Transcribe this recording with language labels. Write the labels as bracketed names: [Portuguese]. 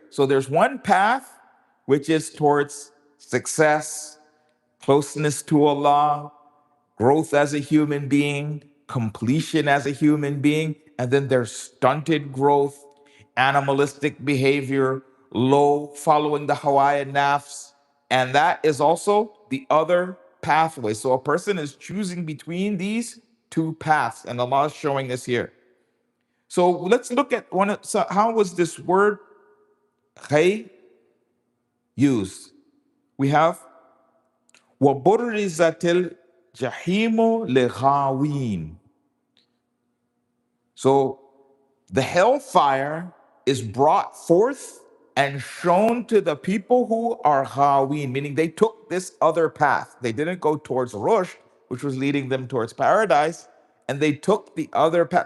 [English] So there's one path, which is towards success, closeness to Allah, growth as a human being, completion as a human being, and then there's stunted growth, animalistic behavior, low following the Hawaii nafs, and that is also the other pathway. So a person is choosing between these two paths, and Allah is showing us here. So let's look at so how was this word khay used? We have [Arabic] وَبُرِّزَتِ الْجَحِيمُ لِغَاوِينَ. [English] So the hellfire is brought forth and shown to the people who are ghawin, meaning they took this other path. They didn't go towards Rush, which was leading them towards paradise, and they took the other path.